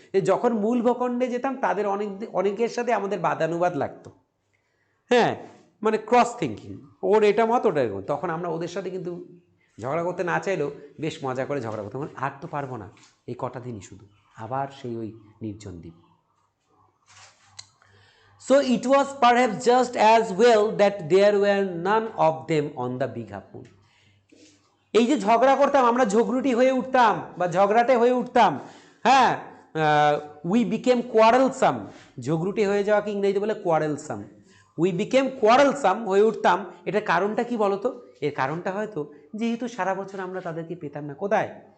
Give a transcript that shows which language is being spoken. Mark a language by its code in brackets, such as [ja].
[bn] যখন মূল ভূখণ্ডে যেতাম, তাদের অনেকের সাথে আমাদের বাদানুবাদ লাগতো। হ্যাঁ, মানে [en] cross thinking, [bn] ওর এটা মত ওটা এরকম, তখন আমরা ওদের সাথে কিন্তু ঝগড়া করতে না চাইলেও বেশ মজা করে ঝগড়া করতাম। আর তো পারবো না, এই কটা দিনই শুধু, আবার সেই ওই নির্জন দ্বীপ। [en] So it was perhaps just as well that there were none of them on the big half moon. [bn] এই যে ঝগড়া করতাম, আমরা ঝগড়ুটি হয়ে উঠতাম বা ঝগড়াটে হয়ে উঠতাম। হ্যাঁ, [en] we became quarrelsome, [bn] ঝগড়ুটি হয়ে যাওয়াকে ইংরেজিতে বলে কোয়ারেলসাম। [en] we became quarrelsome [bn] হয়ে উঠতাম। এটার কারণটা কি বলতো? এর কারণটা হয়তো যেহেতু সারা বছর আমরা তাদেরকে পেতাম না। কোথায়?